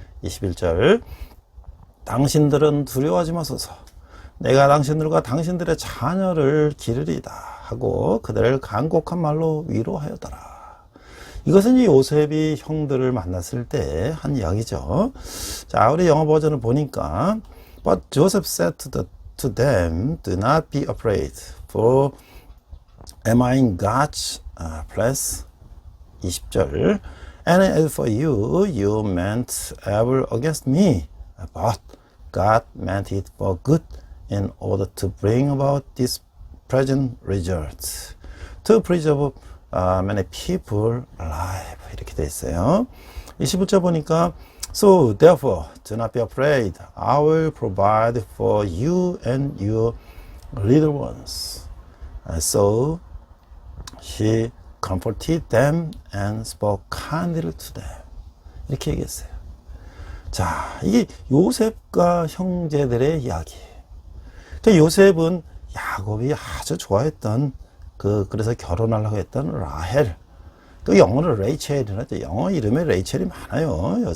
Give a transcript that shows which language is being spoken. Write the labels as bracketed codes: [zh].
[ko] 21절 당신들은 두려워하지 마소서 내가 당신들과 당신들의 자녀를 기르리다 하고 그들을 간곡한 말로 위로하였더라. 이것은 이 요셉이 형들을 만났을 때 한 이야기죠. 자, 우리 영어 버전을 보니까 [en] But Joseph said to them, Do not be afraid, for am I in God's place? 20절 And as for you, you meant evil against me, but God meant it for good in order to bring about this present result, to preserve many people alive. [ko] 이렇게 돼 있어요. 21절 보니까 [en] So therefore, do not be afraid. I will provide for you and your little ones. So he comforted them and spoke kindly to them. [ko] 이렇게 얘기했어요. 자, 이게 요셉과 형제들의 이야기. 그러니까 요셉은 야곱이 아주 좋아했던 그래서 결혼하려고 했던 라헬. 그 영어로 레이첼이라 하죠. 영어 이름에 레이첼이 많아요.